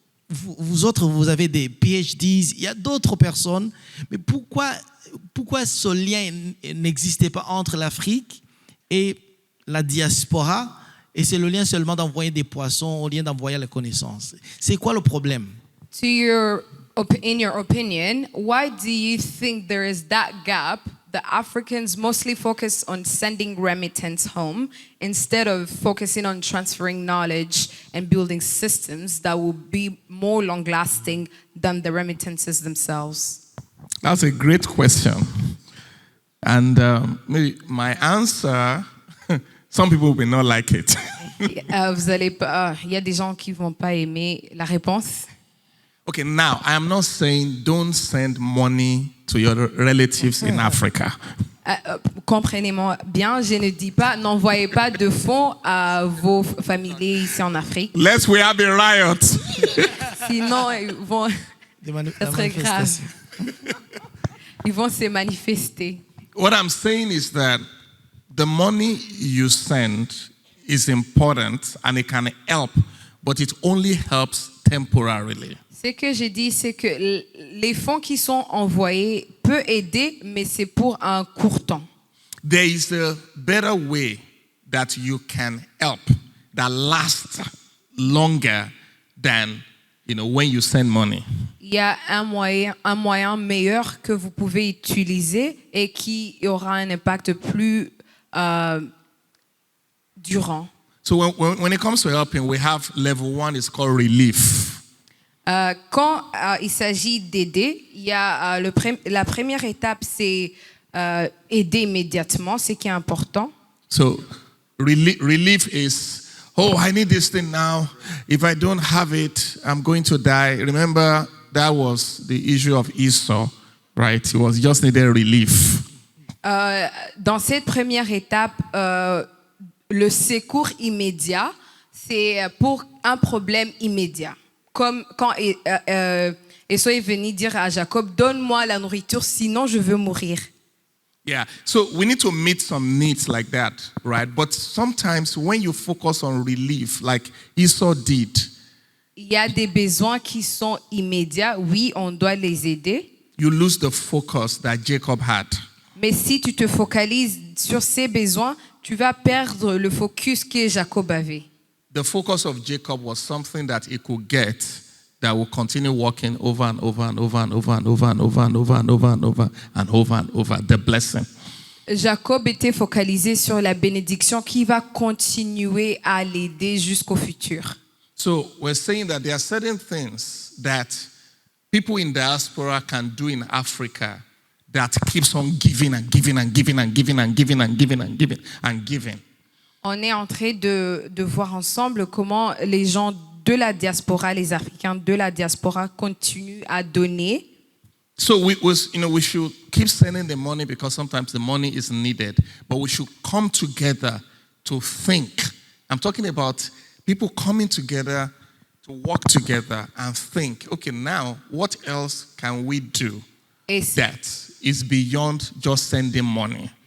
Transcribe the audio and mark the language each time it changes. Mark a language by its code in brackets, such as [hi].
[fr] Vous autres, vous avez des PhDs, il y a d'autres personnes, mais pourquoi ce lien n'existait pas entre l'Afrique et la diaspora, et c'est le lien seulement d'envoyer des poissons au lieu d'envoyer les connaissances? C'est quoi le problème? [en] In your opinion, why do you think there is that gap? The Africans mostly focus on sending remittance home instead of focusing on transferring knowledge and building systems that will be more long-lasting than the remittances themselves. That's a great question. And my answer, some people will not like it. [fr] Il y a des gens qui vont pas aimer la réponse. [en] Okay, now, I am not saying don't send money to your relatives in Africa. [fr] Comprenez-moi bien, je ne dis pas n'envoyez pas de fonds à vos familiers ici en Afrique. [en] Lest we have a riot. [fr] Sinon, ils vont... Ça serait grave. Ils vont se manifester. [en] What I'm saying is that the money you send is important and it can help but it only helps temporarily. [fr] Ce que j'ai dit, c'est que les fonds qui sont envoyés peuvent aider, mais c'est pour un court temps. [en] There is a better way that you can help that lasts longer than when you send money. [fr] Il y a un moyen meilleur que vous pouvez utiliser et qui aura un impact plus durant. [en] So when it comes to helping, we have level 1 is called relief. [fr] Quand il s'agit d'aider, il y a la première étape, c'est aider immédiatement, ce qui est important. [en] So relief is, oh, I need this thing now. If I don't have it, I'm going to die. Remember, that was the issue of Esau, right? He was just needed relief. [fr] Dans cette première étape, le secours immédiat, c'est pour un problème immédiat. Comme quand Esau est venu dire à Jacob, donne-moi la nourriture, sinon je veux mourir. [en] Yeah, so we need to meet some needs like that, right? But sometimes when you focus on relief, like Esau did, [fr] il y a des besoins qui sont immédiats, oui, on doit les aider. [en] You lose the focus that Jacob had. [fr] Mais si tu te focalises sur ces besoins, tu vas perdre le focus que Jacob avait. [en] The focus of Jacob was something that he could get that will continue working over and over and over and over and over and over and over and over and over and over and over, the blessing. [fr] Jacob était focalisé sur la bénédiction qui va continuer à l'aider jusqu'au futur. [en] So we're saying that there are certain things that people in diaspora can do in Africa that keeps on giving and giving and giving and giving and giving and giving and giving and giving. [fr] On est en train de voir ensemble comment les gens de la diaspora, les Africains de la diaspora continuent à donner. [en] So we should keep sending the money because sometimes the money is needed, but we should come together to think. I'm talking about people coming together to work together and think, okay, now what else can we do that is beyond just sending money?